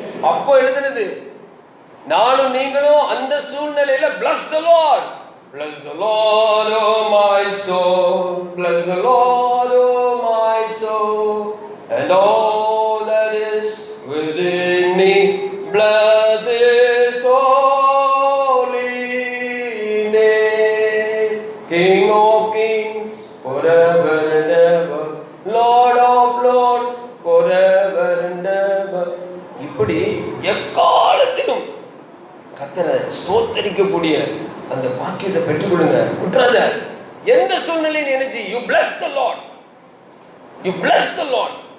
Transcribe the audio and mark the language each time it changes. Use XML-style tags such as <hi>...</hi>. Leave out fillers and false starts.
<ta>அப்போ எழுதுனது நானும் நீங்களும் அந்த சூழ்நிலையில</ta> <en>bless the Lord, bless the Lord, oh my soul, bless the Lord, oh my soul, and all that is within me, bless His holy name. King of kings, forever and ever, Lord of lords, forever and ever.</en> <ta>இப்படி எக்காலத்திலும் கர்த்தரை ஸ்தோத்தரிக்கக்கூடிய அந்த பாக்கியத்தை பெற்றுக் கொடுங்க. விட்டுறாத. எந்த சூழ்நிலையும் நினைச்சு</ta> <en>you bless the Lord, you bless the Lord.</en>